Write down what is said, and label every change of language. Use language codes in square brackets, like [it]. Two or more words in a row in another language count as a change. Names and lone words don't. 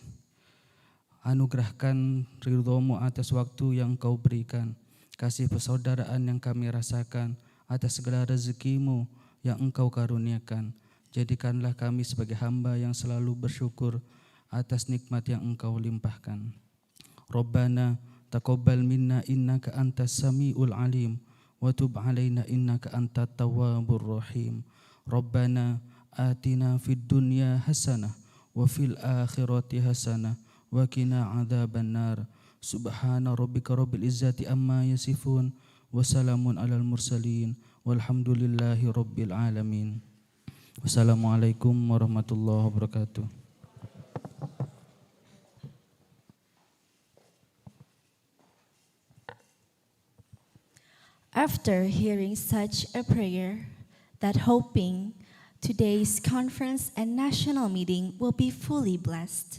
[id] Anugerahkan ridho-Mu atas waktu yang Kau berikan. Kasih persaudaraan yang kami rasakan atas segala rezeki-Mu yang Engkau karuniakan. Jadikanlah kami sebagai hamba yang selalu bersyukur atas nikmat yang Engkau limpahkan. [ar] ربنا تقبل منا إنك أنت السميع العليم وتب علينا إنك أنت التواب الرحيم. ربنا آتنا في الدنيا حسنة وفي الآخرة حسنة وقنا عذاب النار. سبحان ربك رب العزة عما يصفون وسلام على المرسلين والحمد لله رب العالمين. والسلام عليكم ورحمة الله وبركاته. [en] After hearing such a prayer, that hoping today's conference and national meeting will be fully blessed.